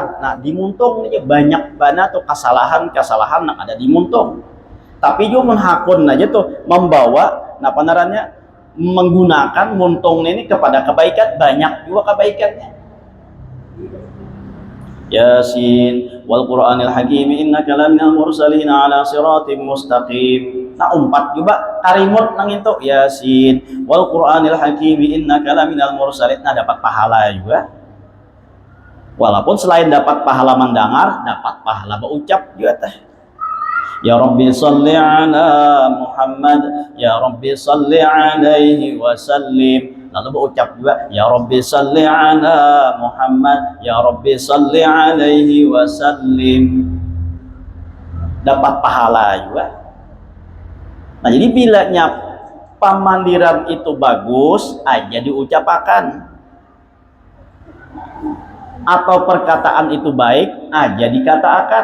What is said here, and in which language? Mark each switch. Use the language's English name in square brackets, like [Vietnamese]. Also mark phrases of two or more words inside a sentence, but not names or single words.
[Banjar] Nah di muntung ini banyak banget tuh kesalahan yang ada di muntung. Tapi juga menghakun aja tuh membawa, nah penerannya menggunakan muntung ini kepada kebaikan, banyak juga kebaikannya. [Arabic] يس والقرآن الحكيم إنك لمن المرسلين على صراط مستقيم. [Banjar] Nah umpat juga karimut nang itu [Arabic] يس والقرآن الحكيم إنك لمن المرسلين. [Banjar] Nah dapat pahala juga. Walaupun selain dapat pahala mendengar, dapat pahala berucap juga teh. [Arabic] يا رب صل على محمد يا رب صل عليه وسلم. [Banjar] Lalu berucap juga [Arabic] يا رب صل على محمد يا رب صل عليه وسلم. [Banjar] Dapat pahala juga. Nah jadi bilanya pamandiran itu bagus aja diucapkan, atau perkataan itu baik aja dikatakan.